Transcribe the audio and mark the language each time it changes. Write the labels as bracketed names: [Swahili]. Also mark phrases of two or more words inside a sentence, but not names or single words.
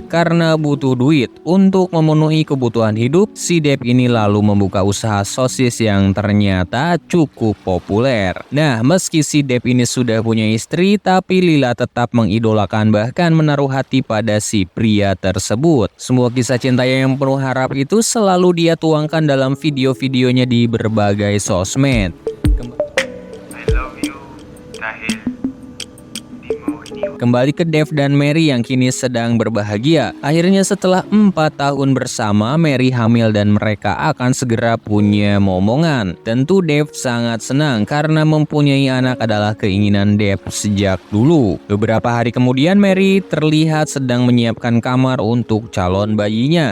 [Indonesian] Karena butuh duit untuk memenuhi kebutuhan hidup, si Dev ini lalu membuka usaha sosis yang ternyata cukup populer. Nah, meski si Dev ini sudah punya istri, tapi Lila tetap mengidolakan bahkan menaruh hati pada si pria tersebut. Semua kisah cintanya yang penuh harap itu selalu dia tuangkan dalam video-videonya di berbagai sosmed. [English] I love you [Filipino] dahil di mo iniwan. [Indonesian] Kembali ke Dev dan Mary yang kini sedang berbahagia. Akhirnya setelah 4 tahun bersama, Mary hamil dan mereka akan segera punya momongan. Tentu Dev sangat senang karena mempunyai anak adalah keinginan Dev sejak dulu. Beberapa hari kemudian Mary terlihat sedang menyiapkan kamar untuk calon bayinya.